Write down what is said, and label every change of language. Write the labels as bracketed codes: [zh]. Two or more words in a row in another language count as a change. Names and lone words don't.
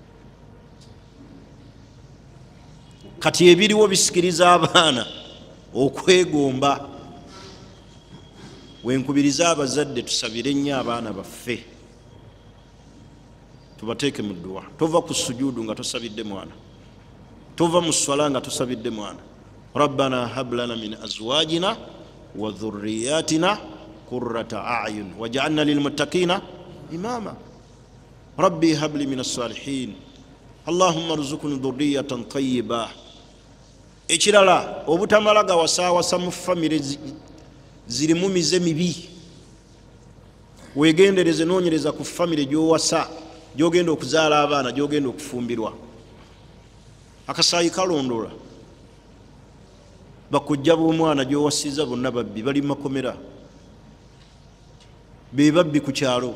[lg] Kati ebiriwo bisikiriza abaana okwegomba. Wenkubiriza abazadde tusabire nnyo abaana baffe, tubateeke mu dduwa. Tova ku sujuudu nga tosabidde mwana, tova mu swala nga tosabidde mwana. [ar] ربنا هب لنا من أزواجنا وذرياتنا قرة أعين واجعلنا للمتقين إماما. رب هب لي من الصالحين اللهم ارزقني ذرية طيبة. [lg] Ekirala obutamala gawasaawasa mu famire zirimu mize mibi. Wegendereze noonyereza ku famire gy'owasa, gy'ogenda okuzaala abaana, gy'ogenda okufumbirwa. Akasaayi kalondola, bakujja b'omwana gy'owasiza bonna babbi, bali mu makomera, be babbi ku kyalo.